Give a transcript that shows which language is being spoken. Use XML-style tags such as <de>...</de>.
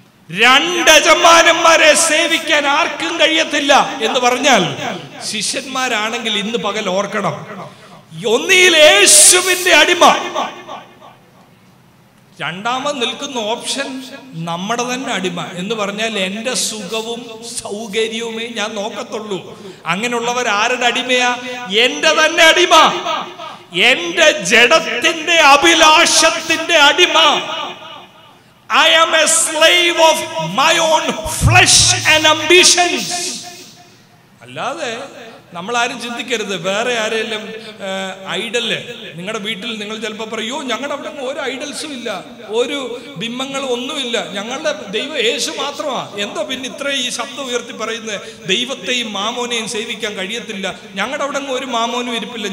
<ml>2 യജമാനന്മാരെ സേവിക്കാൻ ആർക്കും കഴിയത്തില്ല എന്ന് പറഞ്ഞാൽ, ശിഷ്യന്മാരാണെങ്കിൽ ഇന്ന് പകൽ ഓർക്കണം, ഒന്നിൽ യേശുവിന്റെ അടിമ, രണ്ടാമത് നിൽക്കുന്ന ഓപ്ഷൻ നമ്മുടെ തന്നെ അടിമ എന്ന് പറഞ്ഞാൽ, എന്റെ സുഖവും സൗകര്യവുമേ ഞാൻ നോക്കത്തുള്ളൂ. അങ്ങനെയുള്ളവർ ആരുടെ അടിമയാ? എന്റെ തന്നെ അടിമ, എന്റെ ജഡത്തിന്റെ അഭിലാഷത്തിന്റെ അടിമ.</ml> <en>I am a slave of my own flesh and ambitions.</en> <ml>അല്ലാതെ നമ്മളാരും ചിന്തിക്കരുത് വേറെ ആരെങ്കിലും ഐഡല്. നിങ്ങളുടെ വീട്ടിൽ നിങ്ങൾ ചിലപ്പോൾ പറയൂ, ഞങ്ങളുടെ അവിടെ ഒരു ഐഡൽസും ഇല്ല, ഒരു ബിംബങ്ങളും ഒന്നുമില്ല, ഞങ്ങളുടെ ദൈവം യേശു മാത്രമാണ്. എന്തോ പിന്നെ ഇത്ര ഈ ശബ്ദം ഉയർത്തി പറയുന്നത്? ദൈവത്തെയും മാമോനെയും സേവിക്കാൻ കഴിയത്തില്ല, ഞങ്ങളുടെ അവിടെ ഒരു മാമോനും ഇരിപ്പില്ല.</ml>